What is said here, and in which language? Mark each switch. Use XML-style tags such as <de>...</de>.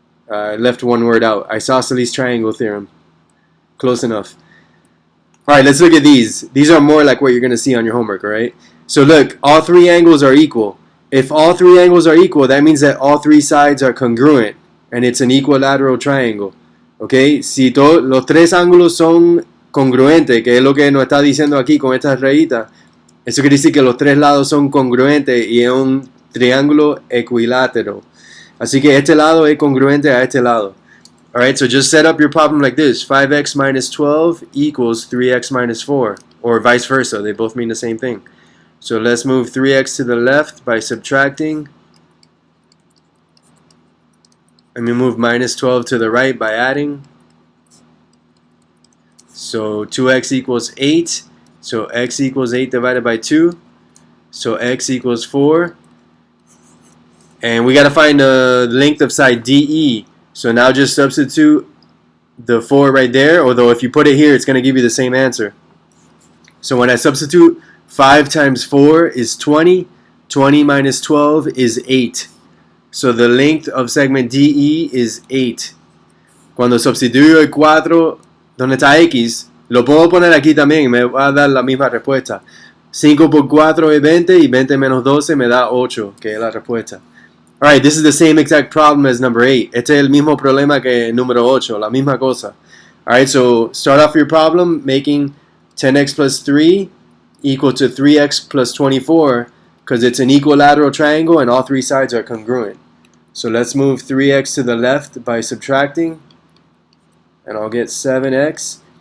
<en>I left one word out. Isosceles triangle theorem. Close enough. Alright, let's look at these. These are more like what you're going to see on your homework, alright? So look, all three angles are equal. If all three angles are equal, that means that all three sides are congruent, and it's an equilateral triangle.</en> <es>Okay, si los tres ángulos son congruentes, que es lo que nos está diciendo aquí con estas rayitas, eso quiere decir que los tres lados son congruentes y es un triángulo equilátero. Así que este lado es congruente a este lado.</es> <en>Alright, so just set up your problem like this. 5x minus 12 equals 3x minus 4, or vice versa. They both mean the same thing. So let's move 3x to the left by subtracting. Let me move minus 12 to the right by adding. So 2x equals 8. So x equals 8 divided by 2. So x equals 4. And we got to find the length of side DE. So now just substitute the 4 right there. Although if you put it here, it's going to give you the same answer. So when I substitute, 5 times 4 is 20. 20 minus 12 is 8. So the length of segment DE is 8.</en> <es>Cuando sustituyo el 4, donde está X, lo puedo poner aquí también, me va a dar la misma respuesta. 5 por 4 es 20 y 20 menos 12 me da 8, que es la respuesta.</es> <en>Alright, this is the same exact problem as number 8.</en> <es>Este es el mismo problema que número 8, la misma cosa.</es> <en>Alright, so start off your problem making 10x plus 3 equal to 3x plus 24, because it's an equilateral triangle and all three sides are congruent. So let's move 3x to the left by subtracting, and I'll get 7x.</en>